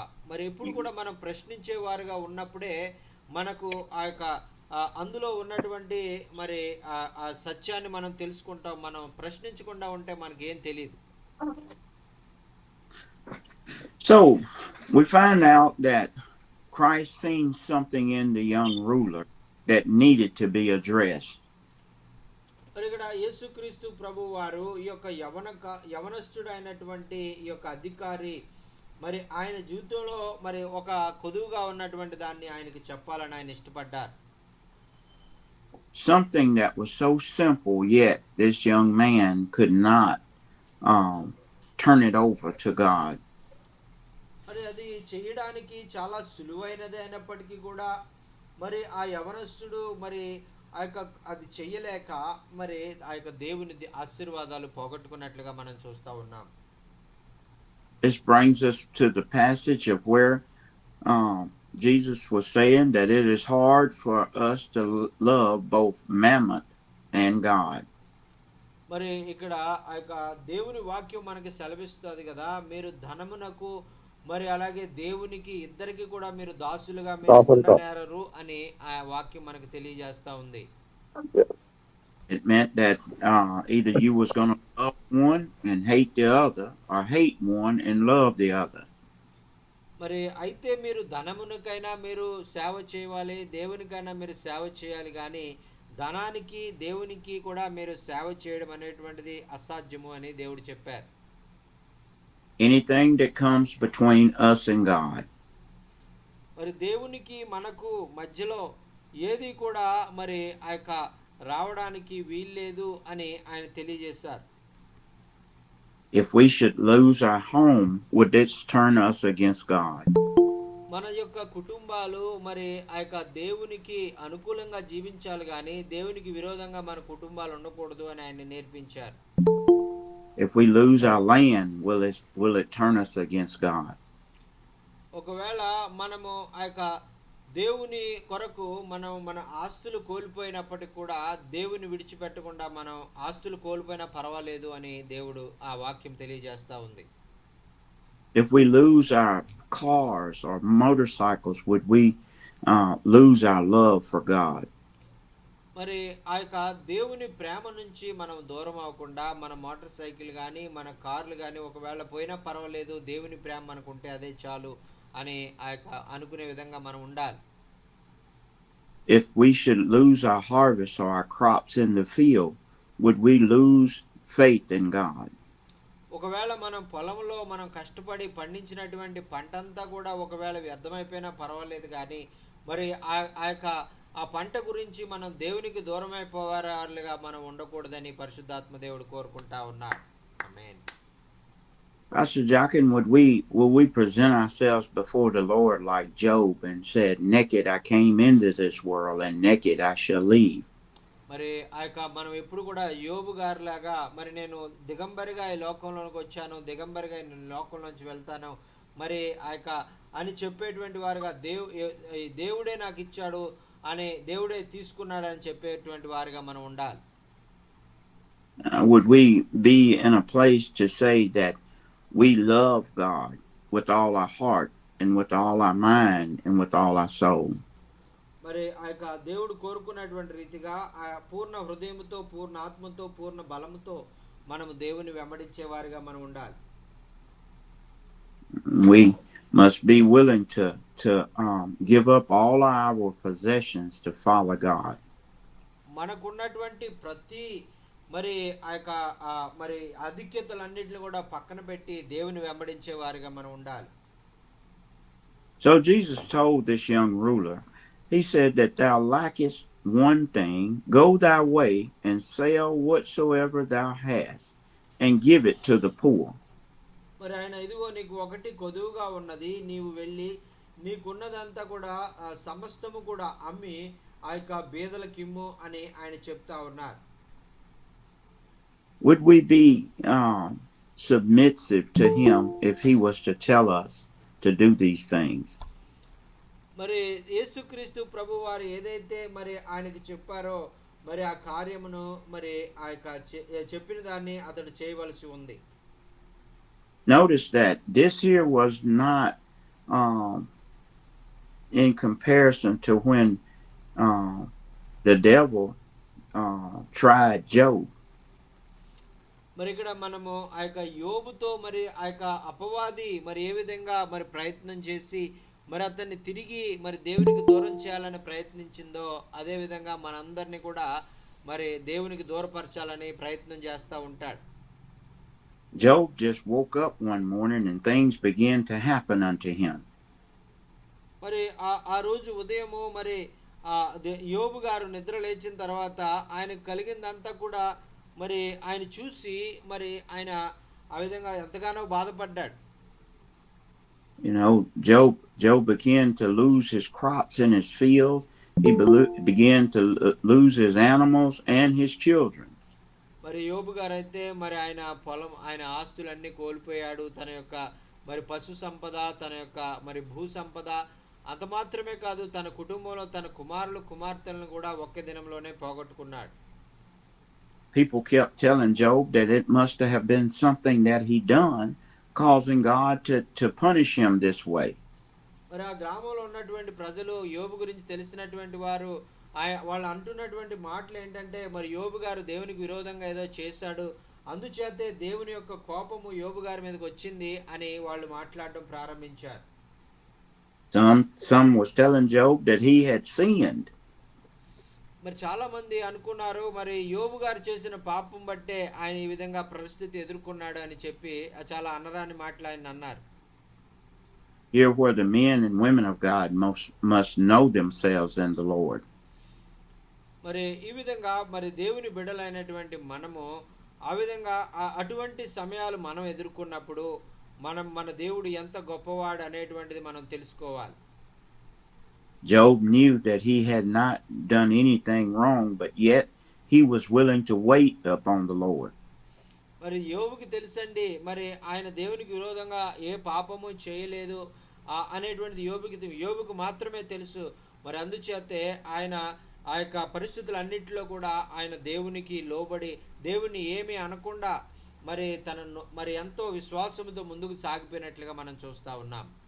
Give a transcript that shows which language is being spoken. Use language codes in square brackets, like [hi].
[te] మరి ఎప్పుడు కూడా మనం ప్రశ్నించే వారుగా ఉన్నప్పుడే మనకు అందులో ఉన్నటువంటి మరి ఆ సత్యాన్ని మనం తెలుసుకుంటాం. మనం ప్రశ్నించకుండా ఉంటే మనకి ఏం తెలియదు. [en] So we find out that Christ seen something in the young ruler that needed to be addressed. [te] మరి ఇక్కడ యేసుక్రీస్తు ప్రభు వారు ఈ యొక్క యవనస్తుడు అయినటువంటి ఈ యొక్క అధికారి మరి ఆయన జీవితంలో మరి ఒక కొదువుగా ఉన్నటువంటి దాన్ని ఆయనకి చెప్పాలని ఆయన ఇష్టపడ్డారు. [en] Something that was so simple, yet this young man could not turn it over to God. [te] మరి అది చేయడానికి చాలా సులువైనది అయినప్పటికీ కూడా మరి ఆ యవనస్తుడు మరి అది చెయ్యలేక మరి దేవుని ఆశీర్వాదాలు పోగొట్టుకున్నట్లుగా మనం చూస్తా ఉన్నాం. [en] This brings us to the passage of where Jesus was saying that it is hard for us to love both mammon and God. [te] మరి ఇక్కడ దేవుని వాక్యం మనకి సెలవిస్తుంది కదా, మీరు ధనమునకు మరి అలాగే దేవునికి ఇద్దరికి కూడా మీరు దాసులుగా ఉండనేరరు అని ఆ వాక్యం మనకు తెలియజేస్తా ఉంది. [en] It meant that either you was going to love one and hate the other, or hate one and love the other. [te] మరి అయితే మీరు ధనమునకైనా మీరు సేవ చేయాలి, దేవునికైనా మీరు సేవ చేయాలి, కానీ ధనానికి దేవునికి కూడా మీరు సేవ చేయడం అనేటువంటిది అసాధ్యము అని దేవుడు చెప్పారు. [en] Anything that comes between us and God. [te] మరి దేవునికి మనకు మధ్యలో ఏది కూడా మరి రావడానికి వీల్లేదు అని ఆయన తెలియజేశారు. [en] If we should lose our home, would this turn us against God? [te] మన యొక్క కుటుంబాలు మరి ఆ యొక్క దేవునికి అనుకూలంగా జీవించాలి కానీ దేవునికి విరోధంగా మన కుటుంబాలు ఉండకూడదు అని ఆయన నేర్పించారు. [en] If we lose our land, will it turn us against God? [te] ఒకవేళ మనము ఆ యొక్క దేవుని కొరకు మనం మన ఆస్తులు కోల్పోయినప్పటికి కూడా దేవుని విడిచిపెట్టకుండా మనం ఆస్తులు కోల్పోయినా పర్వాలేదు అని దేవుడు ఆ వాక్యం తెలియజేస్తా ఉంది. [en] If we lose our cars or motorcycles, would we lose our love for God? [te] మరి ఆ యొక్క దేవుని ప్రేమ నుంచి మనం దూరం అవ్వకుండా మన మోటార్ సైకిల్ కానీ మన కార్లు కానీ ఒకవేళ పోయినా పర్వాలేదు, దేవుని ప్రేమ మనకు ఉంటే అదే చాలు అని ఆ యొక్క అనుకునే విధంగా మనం ఉండాలి. [en] If we should lose our harvest or our crops in the field, would we lose faith in God? [te] ఒకవేళ మనం పొలంలో మనం కష్టపడి పండించినటువంటి పంటంతా కూడా ఒకవేళ వ్యర్థమైపోయినా పర్వాలేదు కానీ మరి ఆ పంట గురించి మనం దేవునికి దూరం అయిపోవారుగా మనం ఉండకూడదని పరిశుద్ధాత్మ దేవుడు కోరుకుంటా ఉన్నాడు. ఆమేన్. [en] Pastor Jochen, will we present ourselves before the Lord like Job and said, "Naked I came into this world, and naked I shall leave"? [te] మరి ఆ యొక్క మనం ఎప్పుడు కూడా యోబు గారి లాగా మరి నేను దిగంబరిగా ఈ లోకంలోకి వచ్చాను, దిగంబరిగా నేను లోకంలోంచి వెళ్తాను మరి ఆ యొక్క అని చెప్పేటువంటి వారుగా దేవుడే నాకు ఇచ్చాడు అని దేవుడే తీసుకున్నాడు అని చెప్పేటువంటి వారుగా మనం ఉండాలి. [en] Would we be in a place to say that we love God with all our heart and with all our mind and with all our soul? [te] మరి ఆ యొక్క దేవుడు కోరుకున్నటువంటి రీతిగా ఆ పూర్ణ హృదయంతో, పూర్ణ ఆత్మతో, పూర్ణ బలముతో మనము దేవుని వెంబడించేవారిగా మనం ఉండాలి. [en] We must be willing to give up all our possessions to follow God. [te] మనకున్నటువంటి ప్రతి మరి ఆ యొక్క మరి ఆధిక్యతలన్నిటిని కూడా పక్కన పెట్టి దేవుని వెంబడించే వారిగా మనం ఉండాలి. [en] So Jesus told this young ruler, he said that thou lackest one thing, go thy way and sell whatsoever thou hast and give it to the poor. [te] మరి ఆయన ఇదిగో నీకు ఒకటి కొదువుగా ఉన్నది, నీవు వెళ్ళి నీకున్నదంతా కూడా సమస్తము కూడా అమ్మి ఆ యొక్క బీదలకిమ్ము అని ఆయన చెప్తా ఉన్నారు. [en] Would we be submissive to him if he was to tell us to do these things? [te] మరి యేసుక్రీస్తు ప్రభు వారు ఏదైతే మరి ఆయనకి చెప్పారో మరి ఆ కార్యమును మరి ఆ యొక్క చెప్పిన దాన్ని అతడు చేయవలసి ఉంది. [en] Notice that this here was not in comparison to when the devil tried Job. [te] మరి ఇక్కడ మనము ఆ యొక్క యోబుతో మరి ఆ యొక్క అపవాది మరి ఏ విధంగా మరి ప్రయత్నం చేసి మరి అతన్ని తిరిగి మరి దేవునికి దూరం చేయాలని ప్రయత్నించిందో అదే విధంగా మనందరినీ కూడా మరి దేవునికి దూరపరచాలని ప్రయత్నం చేస్తూ ఉంటాడు. [en] Job just woke up one morning and things began to happen unto him. [te] మరి ఆ రోజు ఉదయము మరి యోబు గారు నిద్ర లేచిన తర్వాత ఆయనకు కలిగిందంతా కూడా మరి ఆయన చూసి మరి ఆయన ఆ విధంగా ఎంతగానో బాధపడ్డాడు. [en] You know, Job began to lose his crops in his fields. He began to lose his animals and his children. [te] మరి యోబు గారు అయితే మరి ఆయన పొలం ఆయన ఆస్తులన్నీ కోల్పోయాడు, తన యొక్క మరి పశు సంపద, తన యొక్క మరి భూ సంపద, అంత మాత్రమే కాదు తన కుటుంబంలో తన కుమారులు కుమార్తెలను కూడా ఒక్క దినంలోనే పోగొట్టుకున్నాడు. [en] People kept telling Job that it must have been something that he done causing God to punish him this way. [te] మరి ఆ గ్రామంలో ఉన్నటువంటి ప్రజలు యోబు గురించి తెలిసినటువంటి వారు వాళ్ళు అంటున్నటువంటి మాటలు ఏంటంటే మరి యోబు గారు దేవునికి విరోధంగా ఏదో చేశాడు, అందుచేతే దేవుని యొక్క కోపము యోబు గారి మీదకి వచ్చింది అని వాళ్ళు మాట్లాడడం ప్రారంభించారు. [en] Some was telling Job that he had sinned. [te] మరి చాలా మంది అనుకున్నారు మరి యోబు గారు చేసిన పాపం బట్టే ఆయన ఈ విధంగా పరిస్థితి ఎదుర్కొన్నాడు అని చెప్పి చాలా అనరాని మాటలు ఆయన అన్నారు. [en] Here where the men and women of God must know themselves in the Lord. [te] మరి ఈ విధంగా మరి దేవుని బిడ్డలైనటువంటి మనము ఆ విధంగా అటువంటి సమయాలు మనం ఎదుర్కొన్నప్పుడు మన దేవుడు ఎంత గొప్పవాడు అనేటువంటిది మనం తెలుసుకోవాలి. [en] Job knew that he had not done anything wrong, but yet he was willing to wait upon the Lord. [te] మరి యోబుకి తెలుసండి, మరి ఆయన దేవునికి విరోధంగా ఏ పాపము చేయలేదు అనేటువంటిది యోబుకు మాత్రమే తెలుసు. మరి అందుచేతే ఆయన ఆ యొక్క పరిస్థితులన్నిటిలో కూడా ఆయన దేవునికి లోబడి దేవుని ఏమీ అనకుండా మరి తనను మరి ఎంతో విశ్వాసంతో ముందుకు సాగిపోయినట్లుగా మనం చూస్తా ఉన్నాం.